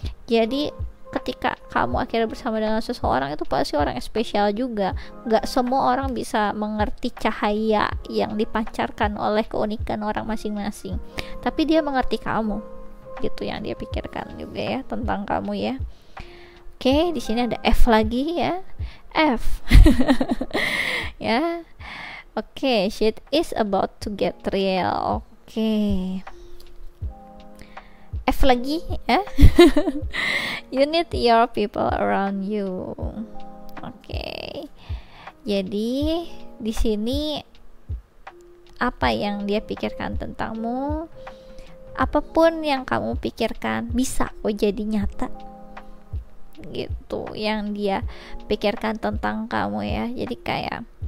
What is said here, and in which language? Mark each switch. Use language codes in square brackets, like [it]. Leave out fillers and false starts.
[id] Jadi ketika kamu akhirnya bersama dengan seseorang, itu pasti orang yang spesial juga. Nggak semua orang bisa mengerti cahaya yang dipancarkan oleh keunikan orang masing-masing, tapi dia mengerti kamu gitu, yang dia pikirkan juga ya tentang kamu ya. Oke, di sini ada F lagi ya, F. [en] Ya, oke, shit is about to get real. [id] Oke, F lagi ya. [en] You need your people around you. [id] Oke, jadi di sini apa yang dia pikirkan tentangmu, apapun yang kamu pikirkan bisa kok jadi nyata gitu, yang dia pikirkan tentang kamu ya. Jadi kayak